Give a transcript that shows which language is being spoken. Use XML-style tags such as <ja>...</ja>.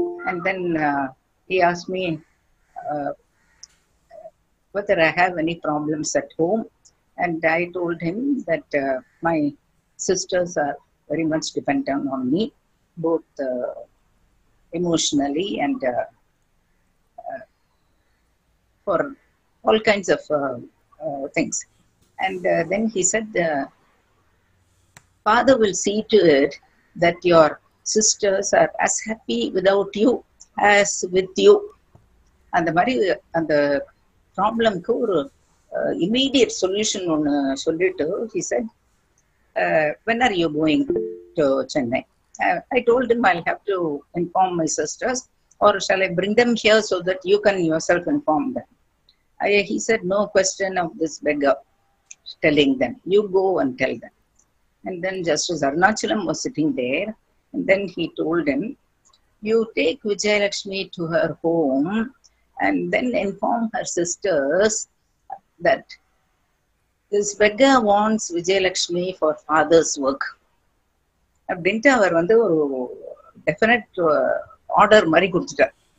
<en>And then he asked me whether I have any problems at home, and I told him that my sisters are very much dependent on me, both emotionally and for all kinds of things. And then he said, Father will see to it that your sisters are as happy without you as with you.</en> <ta>அந்த மாதிரி அந்த ப்ராப்ளம்க்கு ஒரு immediate solution ஒன்று சொல்லிட்டு</ta> <en>he said, when are you going to Chennai? I told him I'll have to inform my sisters, or shall I bring them here so that you can yourself inform them? He said, no question of this beggar telling them. You go and tell them. And then Justice Arunachalam was sitting there, and then he told him, you take Vijayalakshmi to her home and then inform her sisters that this beggar wants Vijayalakshmi for father's work.</en> <ta>அப்படின்ட்டு அவர் வந்து ஒரு definite order மாதிரி கொடுத்துட்டார்.</ta>